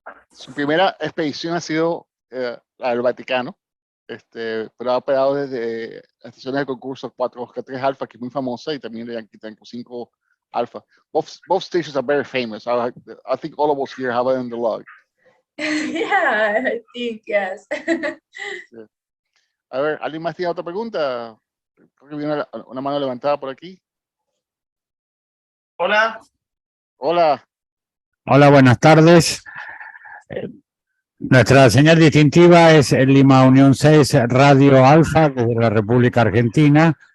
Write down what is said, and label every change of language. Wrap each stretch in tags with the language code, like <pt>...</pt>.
<es>Su primera expedición ha sido la del Vaticano, pero ha operado desde las estaciones de concurso 4 Oscar 3 Alpha, que es muy famosa, y también de Yankee Tango 5 Alpha.</es> <en>Both stations are very famous. I think all of us here have it in the log. Yeah, I think, yes. Yeah.</en> <es>A ver, ¿alguien más tiene otra pregunta? Creo que viene una mano levantada por aquí. Hola. Hola. Hola, buenas tardes. Nuestra señal distintiva es Lima Unión 6 Radio Alfa desde la República Argentina.</es>